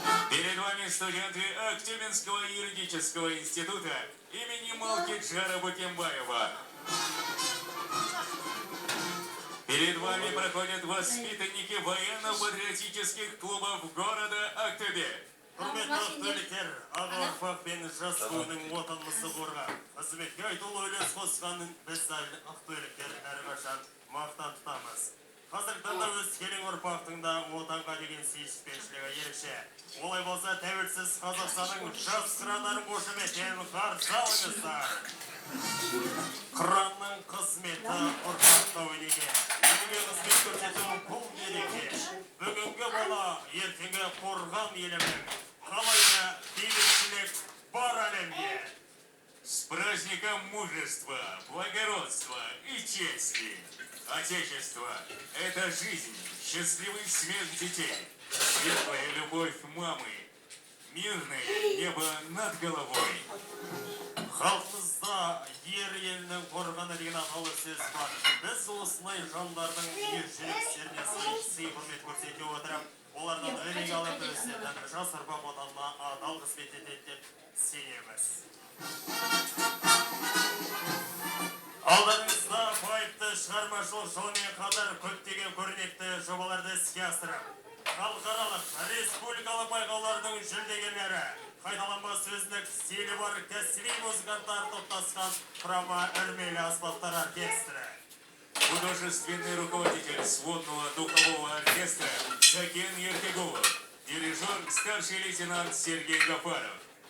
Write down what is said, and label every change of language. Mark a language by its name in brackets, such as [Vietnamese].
[Russian] Перед вами студенты Актюбинского юридического института имени Малкиджара Букембаева. Перед вами проходят воспитанники военно-патриотических клубов города Актөбе. [Kazakh] Құрметті ақтөбеліктер, аға ұрпақ пен жас буынның отанымызды қорғап, қызметке айтулы үлес қосқанын біз ақтөбеліктер әрқашан мақтан тұтамыз. Қазіргі таңда өскелең ұрпақтың да отанға деген сүйіспеншілігі ерекше. Олай болса, тәуелсіз Қазақстанның жас қырандарын қошеметпен қарсы алыңыздар. Қыранның қызметі ұрпаққа өнеге. Елге қызмет көрсету бұл мереке. Бүгінгі бала, ертеңгі қорған елімнің. Қалайда бейбітшілік бар әлемде. [Russian] С праздником мужества, благородства и чести. Отечество – это жизнь, счастливый смех детей, светлая любовь мамы, мирное небо над головой. [Kazakh] Халқымызда ер елінің қорғаны деген атаулы сөз бар. Біз осылай жандардың ержүрекстеріне сый құрмет көрсете отырып, олардан өнеге алып өсетін жас ұрпақ отанына адал қызмет етеді деп сенеміз. Алдарыңызда байыпты шығармашылық жолмен қатар көптеген көрнекті жобаларды іске асырып, халықаралық, республикалық байқаулардың жүлдегерлері, қайталанбас өзіндік стилі бар кәсіби музыканттар топтасқан құрама үрмелі аспаптар оркестрі. [Russian] Художественный руководитель сводного духового оркестра Сакен Ертегулов, дирижер старший лейтенант Сергей Гафаров.